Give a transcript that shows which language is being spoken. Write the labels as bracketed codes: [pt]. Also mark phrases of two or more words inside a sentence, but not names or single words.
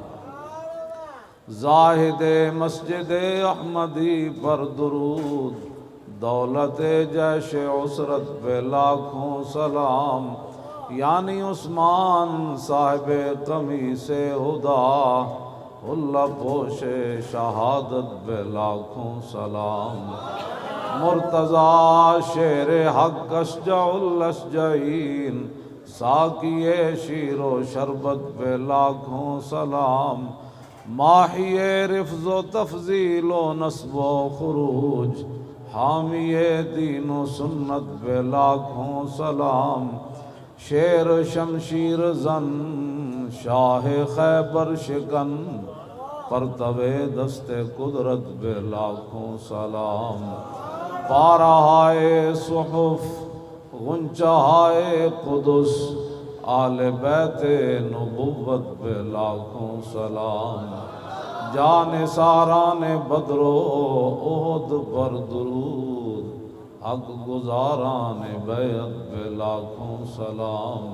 [ur] زاہد مسجد احمدی پر درود، دولت جیش عسرت پہ لاکھوں سلام۔ یعنی عثمان صاحب قمیص ہدیٰ، اللہ پوش شہادت پہ لاکھوں سلام۔ مرتضیٰ شیر حق [ar] اشجع الاشجعین، [ur] ساقی شیر و شربت پہ لاکھوں سلام۔ ماحی رفض و تفضیل و نصب و خروج، حامی دین و سنت پہ لاکھوں سلام۔ شیر شمشیر زن شاہ خیبر شکن، پرتو دست قدرت پہ لاکھوں سلام۔ پارہائے صحف غنچہائے قدس، آل بیت نبوت پہ لاکھوں سلام۔ جان ساران بدر و احد پر درود، حق گزاران بیعت پہ لاکھوں سلام۔